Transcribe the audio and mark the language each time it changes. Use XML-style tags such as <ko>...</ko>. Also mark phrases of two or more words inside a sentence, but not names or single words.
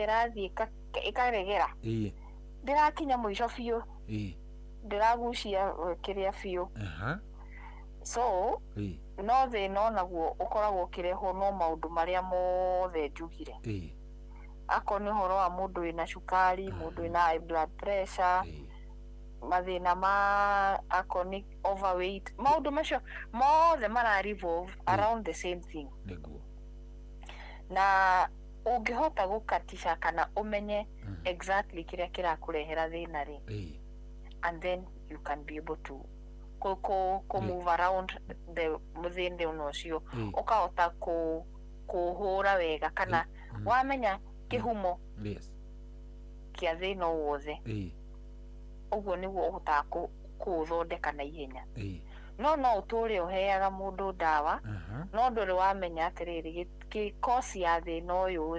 <ki>irathii ikaregera ndirakinya muico biu ndiragucia kiria biu so no thina onaguo ukoragwo ukirehwo no maundu maria mothe njugire ako ni horo wa mundu wina cukari mundu wina</ki> <en>high blood pressure</en> <ki>mathina ma ako ni overweight maundu macio mothe mara</ki> <en>revolve around the same thing</en> <ki>na ungihota gukatisha kana umenye exactly kiria kirakurehera thina ri</ki> <en>and then you can be able to move around the</en> <ki>muthinde unocio ukahota kuhura wega kana wamenya kihumo kia thina wothe uguo niguo uhotaga kuthondeka na ihenya no uturi uheaga mundu ndawa no nduri wamenya atiriri cause ya thina uyu</ki>